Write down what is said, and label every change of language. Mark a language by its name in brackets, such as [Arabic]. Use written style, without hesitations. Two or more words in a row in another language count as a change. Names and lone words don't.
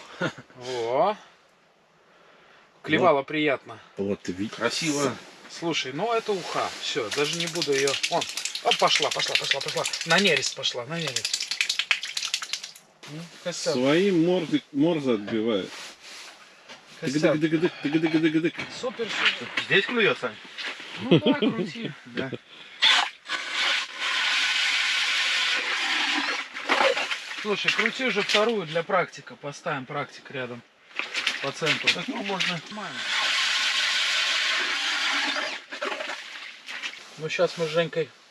[Russian] Во. Клевала приятно. Вот ты видишь. Красиво. Слушай, ну это уха. Все, даже не буду ее. Вон. О, пошла. На нерест пошла, на нерест. Ну, Костян, Своим морзы отбивает. Костян. Тык-дык-дык-дык-дык-дык-дык. Супер. Здесь клюет, Сань? Ну да, крути. Да. Слушай, крути уже вторую для практика. Поставим практик рядом по центру. Так, ну, можно. Ну сейчас мы с Женькой